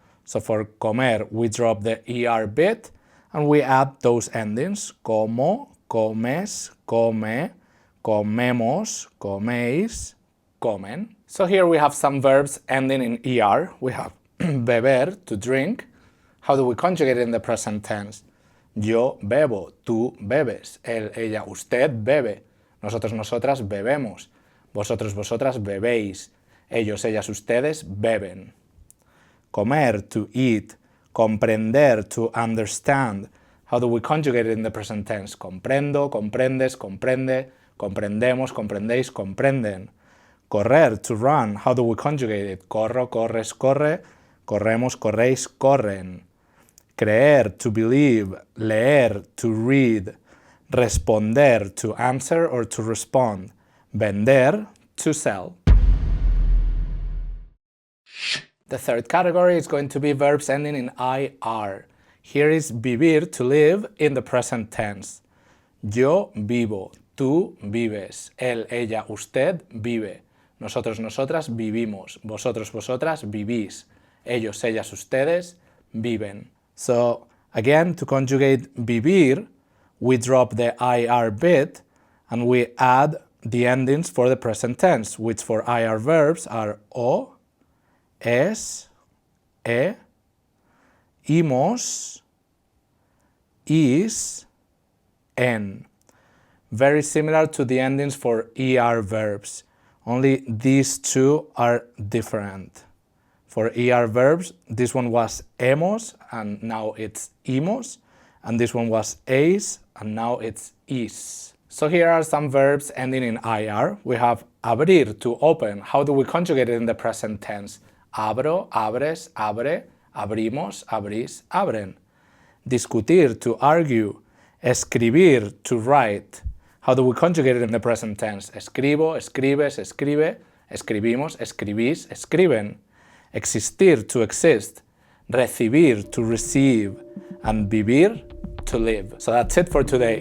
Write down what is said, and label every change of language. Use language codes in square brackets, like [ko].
[en] So for comer, we drop the ER bit and we add those endings. [es] Como, comes, come, comemos, coméis, comen. [en] So here we have some verbs ending in ER. We have beber, to drink. How do we conjugate it in the present tense? [es] Yo bebo, tú bebes, él, ella, usted bebe. Nosotros, nosotras bebemos. Vosotros, vosotras bebéis. Ellos, ellas, ustedes beben. Comer, [en] to eat. Comprender, to understand. How do we conjugate it in the present tense? [es] Comprendo, comprendes, comprende, comprendemos, comprendéis, comprenden. Correr, [en] to run. How do we conjugate it? [es] Corro, corres, corre, corremos, corréis, corren. [en] Creer, to believe. Leer, to read. Responder, to answer or to respond. Vender, to sell. The third category is going to be verbs ending in IR. Here is vivir, to live, in the present tense. [es] Yo vivo, tú vives, él, ella, usted vive. Nosotros, nosotras vivimos, vosotros, vosotras vivís. Ellos, ellas, ustedes viven. [en] So, again, to conjugate vivir, we drop the IR bit and we add the endings for the present tense, which for IR verbs are o, es, imos, is, en. Very similar to the endings for ER verbs, only these two are different. For ER verbs, this one was hemos and now it's imos, and this one was eis and now it's is. So here are some verbs ending in IR. We have abrir, to open. How do we conjugate it in the present tense? [es] Abro, abres, abre, abrimos, abrís, abren. [en] Discutir, to argue. Escribir, to write. How do we conjugate it in the present tense? [es] Escribo, escribes, escribe, escribimos, escribís, escriben. [en] Existir, to exist. Recibir, to receive. And vivir, to live. So that's it for today.